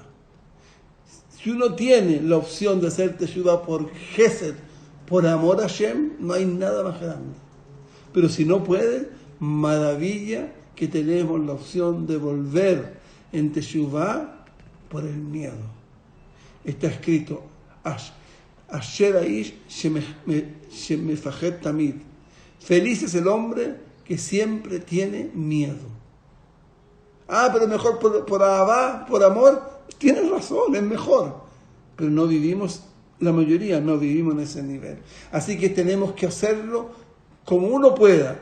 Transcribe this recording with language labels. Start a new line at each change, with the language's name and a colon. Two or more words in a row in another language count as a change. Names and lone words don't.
Spanish: Si uno tiene la opción de hacer teshuvah por Gesed, por amor a Hashem, no hay nada más grande. Pero si no puede, maravilla que tenemos la opción de volver en teshuvah por el miedo. Está escrito,
Hebrew: אשר איש שמפחד תמיד.
Spanish: Feliz es el hombre que siempre tiene miedo. Pero mejor por Ahavá, por amor. Tienes razón, es mejor. Pero no vivimos La mayoría no vivimos en ese nivel. Así que tenemos que hacerlo como uno pueda.